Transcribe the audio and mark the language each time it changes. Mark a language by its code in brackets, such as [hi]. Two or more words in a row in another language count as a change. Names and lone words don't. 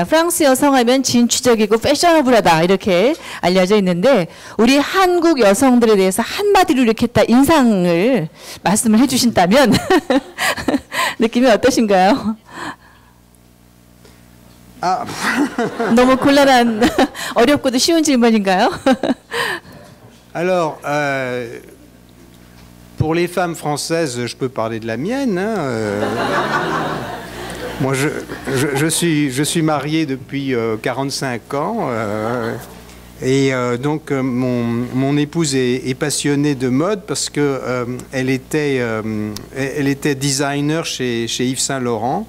[ko] 프랑스 여성하면 진취적이고 패셔너블하다 이렇게 알려져 있는데 우리 한국 여성들에 대해서 한마디로 이렇게 딱 인상을 말씀을 해주신다면 느낌이 어떠신가요? Ah, 너무 곤란한 어렵고도 쉬운 질문인가요? [fr] alors, pour les femmes françaises, je peux parler de la mienne. Hein, moi, je suis marié depuis 45 ans. Donc, mon épouse est passionnée de mode parce que elle était designer chez Yves Saint Laurent.